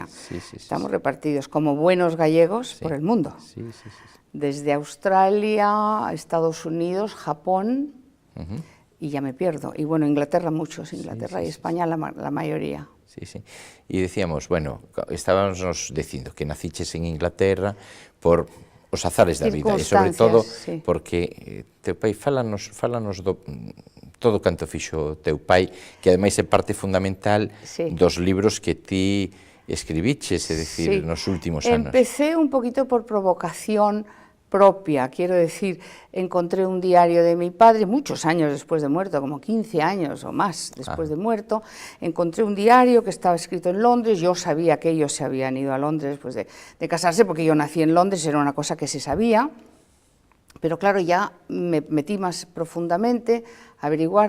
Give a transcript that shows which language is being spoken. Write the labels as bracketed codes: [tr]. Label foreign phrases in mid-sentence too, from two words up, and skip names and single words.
[es] Estamos repartidos como buenos gallegos por el mundo. Desde Australia, Estados Unidos, Japón, y ya me pierdo. Y bueno, Inglaterra muchos, Inglaterra y España la mayoría. Sí. Y decíamos, bueno, [gl] estábamos nos dicindo que naciches en Inglaterra por os azares da vida, e sobre todo porque teu pai, fálanos todo canto fixo teu pai, que ademais é parte fundamental dos libros que ti escribiches, é dicir, nos últimos anos. [es] Empecé un poquito por provocación propia, quiero decir, encontré un diario de mi padre, muchos años después de muerto, como 15 años o más después de muerto, encontré un diario que estaba escrito en Londres. Yo sabía que ellos se habían ido a Londres después de casarse, porque yo nací en Londres, era una cosa que se sabía, pero claro, ya me metí más profundamente a averiguar.